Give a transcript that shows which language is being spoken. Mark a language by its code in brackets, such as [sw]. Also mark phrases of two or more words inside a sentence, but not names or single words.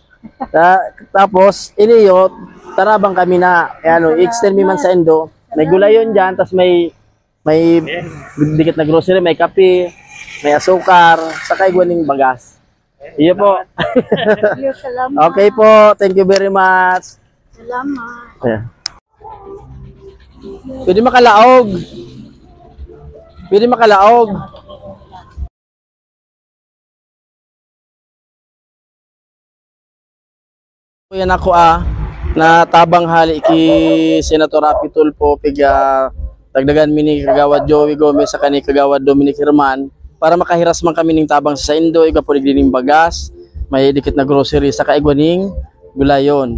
[bik] Tapos, iniyo, tarabang kami na, extend mi man sa Indo. May gulayon dyan, tapos may dikit na grocery, may kape, may asukar, saka igwaning bagas. Iyo po. Okay po. [en] Thank you very much. [bik] Salamat. Yeah. Pwede makalaog. Pwede makalaog. Yan ako na tabang hali ki Senator Rapi Tulfo piga dagdagan mi ni Kagawad Joey Gomez sa kani Kagawad Dominic Herman para makahiras man kami ning tabang sa Saindo, iga po dining bagas, may dikit na grocery sa kaigwaning gulayon.